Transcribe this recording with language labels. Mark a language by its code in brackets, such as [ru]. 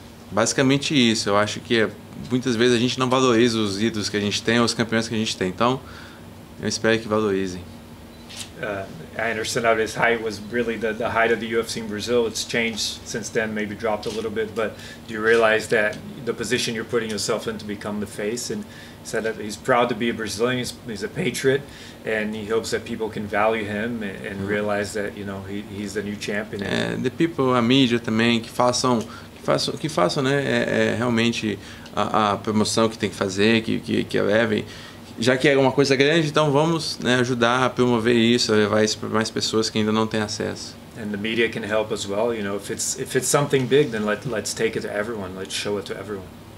[pt] Basicamente isso. Eu acho que muitas vezes a gente não valoriza os ídolos que a gente tem, os campeões que a gente tem. Então, eu espero que valorizem. [en] Anderson at his height was really the height of the UFC in Brazil. It's changed since then, maybe dropped a little bit, but do you realize that the position you're putting yourself in to become the face? And he said that he's proud to be a Brazilian, he's a patriot, and he hopes that people can value him and realize that, he's the new champion. The people, [pt] a mídia também, que façam, né, realmente a promoção que tem que fazer, que levem. Já que é uma coisa grande, então vamos, né, ajudar a promover isso, a levar isso para mais pessoas que ainda não têm acesso. [en] And the media can help as well. If it's something big, then let's take it to everyone. Let's show it to everyone.